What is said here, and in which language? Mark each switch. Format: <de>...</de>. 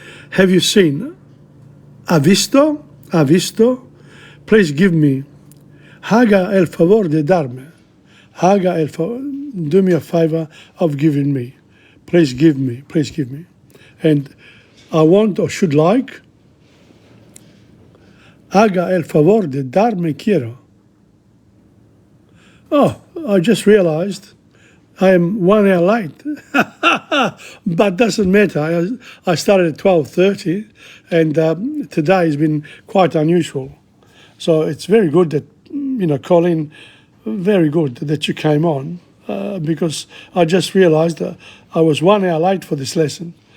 <en>Have you seen?</en> <es>¿Ha visto? ¿Ha visto?</es> <en>Please give me.</en> <es>Haga el favor de darme. Haga el favor.</es> <en>Do me a favor of giving me. Please give me. Please give me. And I want or should like.</en> <es>Haga el favor de darme quiero.</es> <en>Oh, I just realized I am 1 hour late, but doesn't matter. I started at 12:30, and today has been quite unusual. So it's very good that, Colin, very good that you came on, because I just realised that I was 1 hour late for this lesson.</en>